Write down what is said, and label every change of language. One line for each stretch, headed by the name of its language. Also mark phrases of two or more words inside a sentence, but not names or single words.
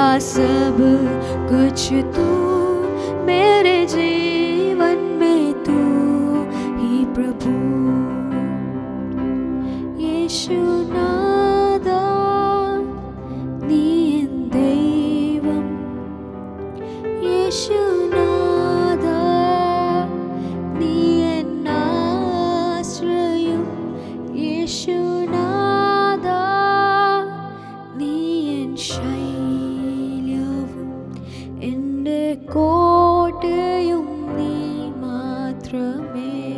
Hindi: सब कुछ तू, मेरे जीवन में तू ही प्रभु।
Malayalam: യേശുനാഥാ നീ എൻ ദൈവം, യേശുനാഥാ നീ എൻ ആശ്രയം, യേശുനാഥാ നീ എൻ ശൈലവും എൻ്റെ കോട്ടയും നീ മാത്രമേ.